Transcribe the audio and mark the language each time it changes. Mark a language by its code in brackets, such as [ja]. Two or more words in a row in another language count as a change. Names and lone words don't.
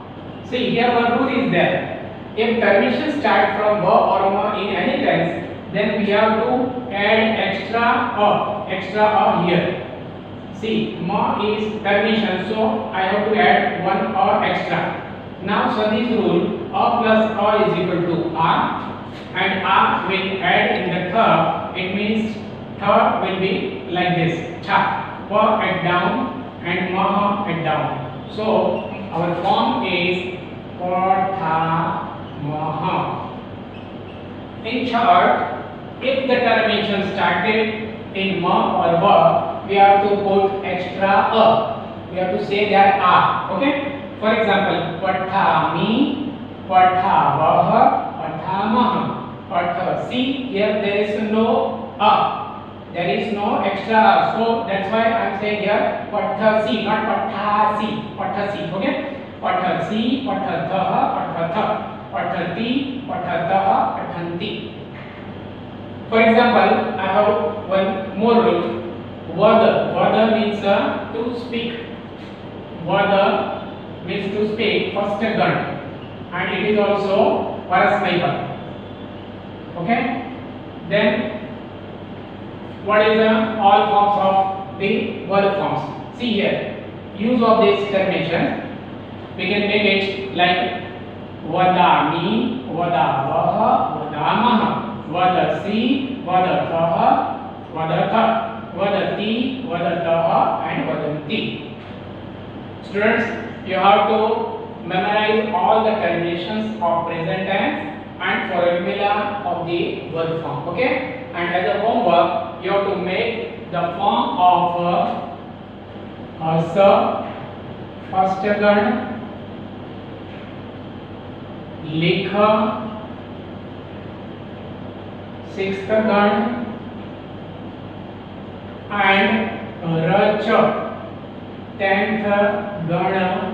[en] See here one rule is there. If termination start from ba or ma in any tense, then we have to add extra a here. See, ma is termination, so I have to add one or extra. Now, so this rule, a plus a is equal to a, and a will add in the tha. It means tha will be like this: tha, pa at down, and maha at down. So our form is pa tha maha. In short, if the termination started in ma or va, we have to put extra a. We have to say that a. Okay. For example, [sa] पठामि, पठावः, पठामः, पठसि. [en] Here there is no a. There is no extra a. So that's why I am saying here pathasi, not pathasi. Pathasi. Okay. [sa] पठसि, पठथः, पठथ, पठति, पठतः, पठन्ति. [en] For example, I have one more rule. Vada. Vada means to speak. Vada means to speak, first gun, and it is also parasmay pad. Okay. Then what is all forms of the verb forms? See here. Use of this termination. We can make it like [sa] वदामि, वदावः, वदामः, वदसि, वदथः, वदथ, वदति, वदतः, [en] and vadanti. Students, you have to memorize all the terminations of present tense and formula of the verb form. Okay? And as a homework, you have to make the form of asa, first gun, likha, sixth gun, and racha, 10th gana.